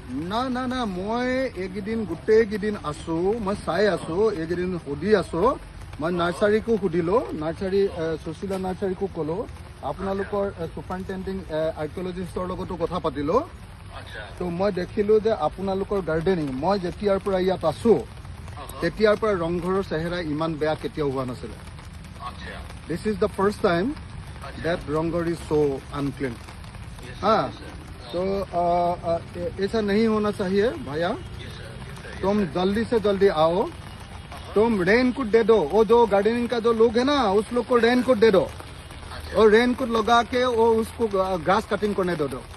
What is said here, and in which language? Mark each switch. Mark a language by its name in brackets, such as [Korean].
[Assamese] না না না, মই এইকেইদিন গোটেইকেইদিন আছো, মই চাই আছো, এইকেইদিন সুধি আছো। মই নাৰ্চাৰীকো সুধিলো, নাৰ্চাৰী সুশীলা নাৰ্চাৰীকো ক'লো, আপোনালোকৰ ছুপাৰিনটেণ্ডিং আৰ্কিঅলজিষ্টৰ লগতো কথা পাতিলো। তো মই দেখিলো যে আপোনালোকৰ গাৰ্ডেনিং, মই যেতিয়াৰ পৰা ইয়াত আছো তেতিয়াৰ পৰা ৰংঘৰৰ চেহেৰা ইমান বেয়া কেতিয়াও হোৱা নাছিলে। [English] This is the first time that Rangghar is so unclean. [Hindi] हाँ, तो ऐसा नहीं होना चाहिए भैया। तुम जल्दी से जल्दी आओ, तुम रेनकोट दे दो। वो जो गार्डनिंग का जो लोग है ना, उस लोग को रेनकोट दे दो, और रेनकोट लगा के वो उसको ग्रास कटिंग करने दो।